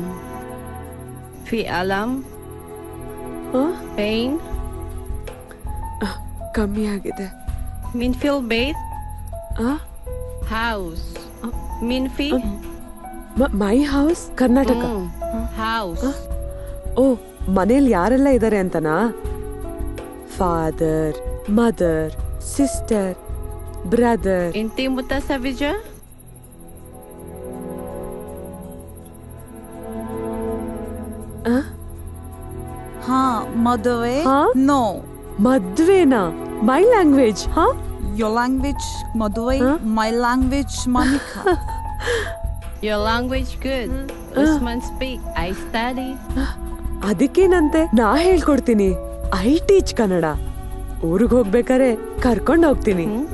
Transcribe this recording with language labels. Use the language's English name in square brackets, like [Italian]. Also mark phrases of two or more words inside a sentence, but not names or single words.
[Arabic] في ألم؟ pain؟ [Kannada] ಕಮ್ಮಿ ಆಗಿದೆ. [Arabic] مين في البيت؟ house. مين في؟ [English] my house Karnataka. house. [Kannada] ಓ, ಮನೇಲಿ ಯಾರೆಲ್ಲ ಇದ್ದಾರೆ ಅಂತನಾ? [English] father, mother, sister, brother. [Arabic] انتي متزوجة؟ [Kannada] ಮದುವೆ? ನೋ. ಮದ್ವೆನಾ? [English] my language. Your language ಮದುವೆ, my language Monica. Your language good. Usman speak. I study. [Kannada] ಅದಕ್ಕೇನಂತೆ, ನಾ ಹೇಳ್ಕೊಡ್ತೀನಿ. [English] I teach Kannada. [Kannada] ಊರಿಗೆ ಹೋಗ್ಬೇಕಾರೆ ಕರ್ಕೊಂಡು ಹೋಗ್ತೀನಿ.